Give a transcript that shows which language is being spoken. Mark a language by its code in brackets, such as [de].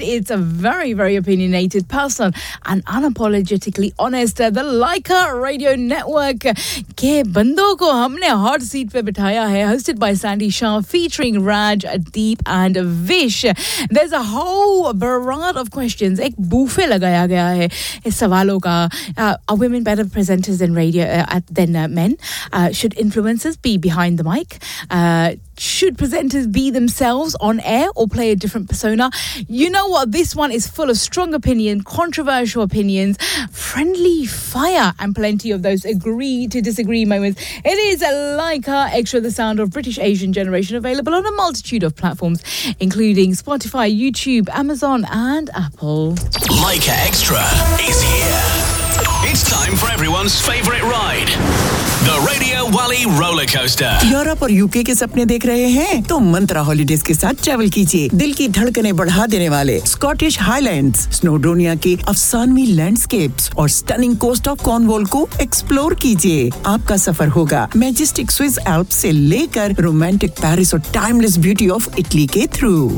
[en] It's a very, very opinionated, personal and unapologetically honest. The Leica Radio Network [hi] के बंदों को हमने [en] hot seat [hi] पे बिठाया है, [en] hosted by Sandy Shah, featuring Raj, Deep and Vish. There's a whole barrage of questions. [hi] एक buffet लगाया गया है इस सवालों का। [en] Are women better presenters than radio men? Should influencers be behind the mic? Should presenters be themselves on air or play a different persona? You know what? This one is full of strong opinion, controversial opinions, friendly fire, and plenty of those agree to disagree moments. It is a Leica Extra, the sound of British Asian generation, available on a multitude of platforms, including Spotify, YouTube, Amazon, and Apple. Leica Extra is here. It's time for everyone's favorite ride. The Radio Wally Roller Coaster. [hi] Europe और UK के सपने देख रहे हैं तो मंत्रा holidays के साथ travel कीजिए दिल की धड़कनें बढ़ा देने वाले स्कॉटिश हाईलैंड्स स्नोडोनिया के अफसानवी लैंडस्केप्स और [en] stunning coast of Cornwall [hi] को एक्सप्लोर कीजिए आपका सफर होगा मैजेस्टिक स्विस एल्प्स से लेकर रोमांटिक पेरिस और [en] timeless beauty of Italy [hi] के थ्रू